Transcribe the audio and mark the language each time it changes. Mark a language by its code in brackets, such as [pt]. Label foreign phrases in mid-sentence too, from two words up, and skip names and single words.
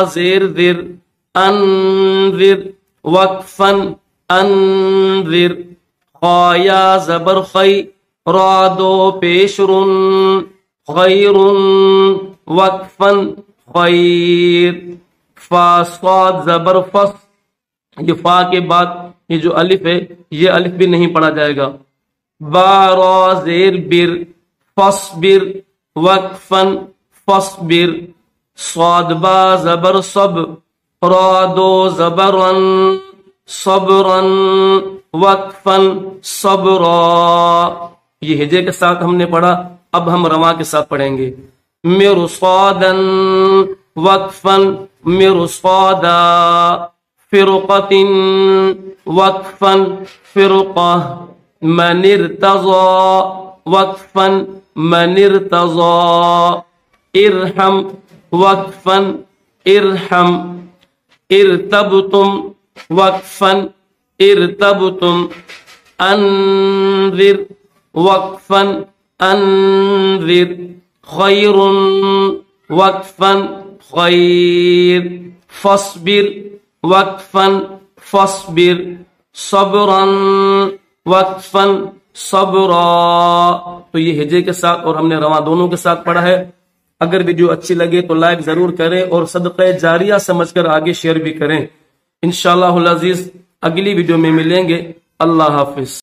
[ur] زیر ذر، انذر، وقفن، انذر، خایا زبر خی، را دو پیش رن، خیر، وقفن، خیر، فا صاد زبر فص، یہ فا کے بعد یہ جو الف ہے یہ الف بھی نہیں پڑھا جائے گا۔ با را زیر بر، فصبر، وقفن، فصبر، صاد با زبر صب، را دو زبرن، صبرن، وقفن، صبرا۔ یہ ہجے کے ساتھ ہم نے پڑھا، اب ہم رواں کے ساتھ پڑھیں گے۔ [ar] مرصادن، وقفن، مرصادا، فرقتن، وقفن، فرقہ، من ارتضا، وقفن، من ارتضا، ارحم، وقفن، ارحم، ارتبتم، وقفن، ارتبتم، انذر، وقفن، انذر، خیر، وقفن، خیر، فاصبر، وقفن، فاصبر، صبرا، وقفن، صبرا۔ [ur] تو یہ ہجے کے ساتھ اور ہم نے رواں دونوں کے ساتھ پڑھا ہے۔ اگر ویڈیو اچھی لگے تو لائک ضرور کریں اور صدقہ جاریہ سمجھ کر آگے شیئر بھی کریں۔ [ar] انشاءاللہ العزیز [ur] اگلی ویڈیو میں ملیں گے۔ اللہ حافظ۔